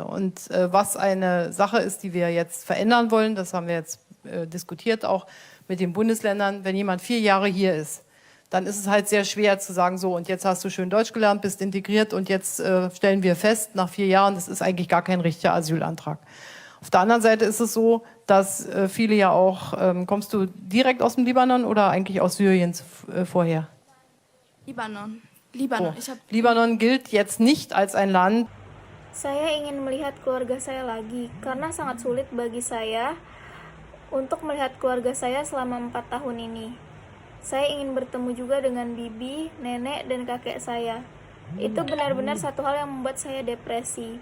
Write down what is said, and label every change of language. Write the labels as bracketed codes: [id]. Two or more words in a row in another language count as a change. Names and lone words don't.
[de] Und was eine Sache ist, die wir jetzt verändern wollen, das haben wir jetzt diskutiert auch mit den Bundesländern, wenn jemand 4 Jahre hier ist, dann ist es halt sehr schwer zu sagen, so und jetzt hast du schön Deutsch gelernt, bist integriert und jetzt stellen wir fest, nach 4 Jahren, das ist eigentlich gar kein richtiger Asylantrag. Auf der anderen Seite ist es so, dass viele ja auch, kommst du direkt aus dem Libanon oder eigentlich aus Syrien vorher? Libanon. Oh. Libanon gilt jetzt nicht als ein Land. [id] Saya ingin melihat keluarga saya lagi, karena sangat sulit bagi saya untuk melihat keluarga saya selama 4 tahun ini. Saya ingin bertemu juga dengan bibi, nenek, dan kakek saya. Itu benar-benar satu hal yang membuat saya depresi.